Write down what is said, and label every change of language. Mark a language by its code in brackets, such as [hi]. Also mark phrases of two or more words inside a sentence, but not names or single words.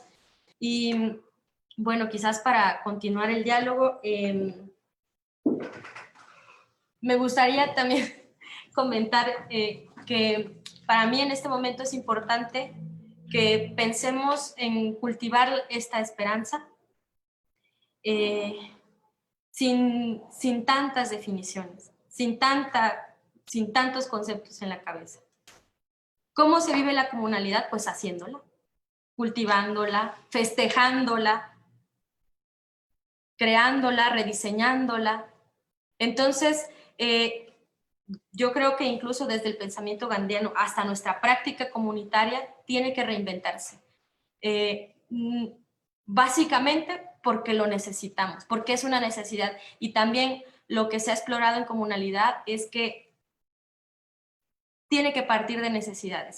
[es] Y bueno, quizás para continuar el diálogo, me gustaría también comentar que para mí en este momento es importante que pensemos en cultivar esta esperanza sin tantas definiciones, sin tantos conceptos en la cabeza. ¿Cómo se vive la comunalidad? Pues haciéndola, cultivándola, festejándola, creándola, rediseñándola. Entonces, yo creo que incluso desde el pensamiento gandhiano hasta nuestra práctica comunitaria tiene que reinventarse. Básicamente porque lo necesitamos, porque es una necesidad. Y también lo que se ha explorado en comunalidad es que tiene que partir de necesidades.